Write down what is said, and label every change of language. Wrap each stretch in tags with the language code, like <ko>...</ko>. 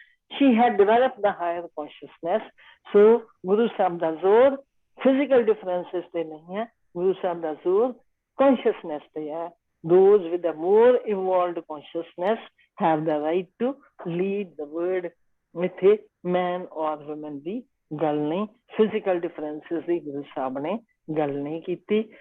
<en>she had developed the higher consciousness।</en> <pa>so Guru Sahib ਦਾ ਜ਼ੋਰ</pa> <en>physical differences</en> <pa>ਤੇ ਨਹੀਂ ਹੈ, ਗੁਰੂ ਸਾਹਿਬ ਦਾ ਜ਼ੋਰ consciousness ਤੇ ਹੈ।</pa> <en>those with a more evolved consciousness have the right to lead the world।</en> <pa>ਇੱਥੇ</pa> <en>man or woman</en> <pa>ਦੀ ਗੱਲ ਨਹੀਂ,</pa> <en>physical differences</en> <pa>ਦੀ ਗੁਰੂ ਸਾਹਿਬ ਨੇ ਗੱਲ ਨਹੀਂ ਕੀਤੀ।</pa>